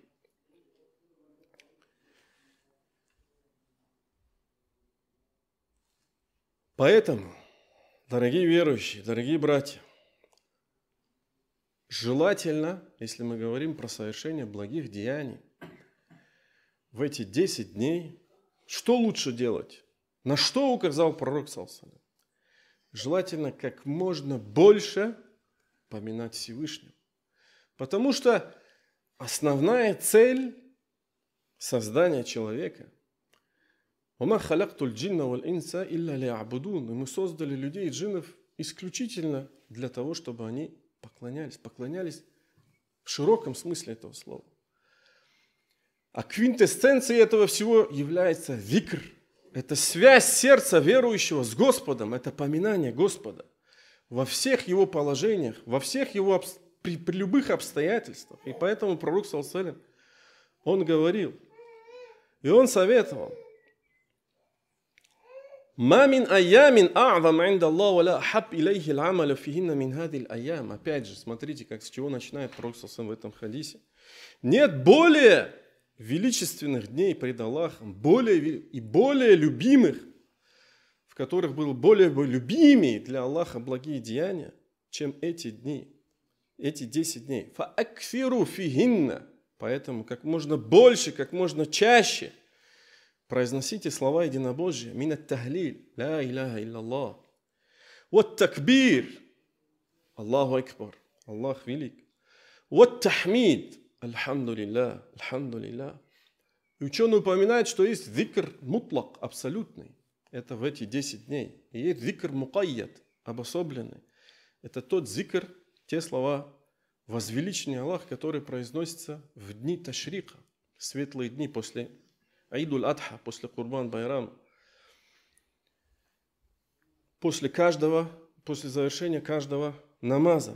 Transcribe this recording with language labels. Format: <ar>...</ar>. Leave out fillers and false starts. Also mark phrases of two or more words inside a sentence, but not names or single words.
<ru>Поэтому, дорогие верующие, дорогие братья, желательно, если мы говорим про совершение благих деяний, в эти 10 дней, что лучше делать? На что указал пророк ﷺ? Желательно как можно больше поминать Всевышнего. Потому что основная цель создания человека –</ru> <ar>«وما خلقت الجن والإنس إلا ليعبدون».</ar> <ru>И мы создали людей и джиннов исключительно для того, чтобы они поклонялись в широком смысле этого слова. А квинтэссенцией этого всего является викр. Это связь сердца верующего с Господом, это поминание Господа. во всех его положениях, во всех его при любых обстоятельствах. И поэтому пророк,</ru> <ar>صلى الله عليه وسلم,</ar> <ru>он говорил, и он советовал:</ru> <ar>«ما من أيام أعظم عند الله ولا أحب إليه العمل فيهن من هذه الأيام».</ar> <ru>Опять же, смотрите, как с чего начинает пророк</ru> <ar>صلى الله عليه وسلم</ar> <ru>в этом хадисе. Нет более величественных дней пред Аллахом, более любимых, в которых было более любимые для Аллаха благие деяния, чем эти дни, эти 10 дней.</ru> <ar>فأكثروا فيهن.</ar> <ru>Поэтому как можно больше, как можно чаще произносите слова единобожия.</ru> <ar>من التهليل، لا إله إلا الله.</ar> <ru>Вот такбир,</ru> <ar>الله أكبر,</ar> <ru>Аллах велик. Вот тахмид,</ru> <ar>الحمد لله، الحمد لله.</ar> <ru>И ученые упоминают, что есть</ru> <ar>ذكر مطلق,</ar> <ru>абсолютный. Это в эти 10 дней. И есть</ru> <ar>ذكر مقيد,</ar> <ru>обособленный. Это тот зикр, те слова возвеличения Аллаха, которые произносятся в дни ташрика, светлые дни после Аидуль Адха, после Курбан Байрам, после завершения каждого намаза.</ru>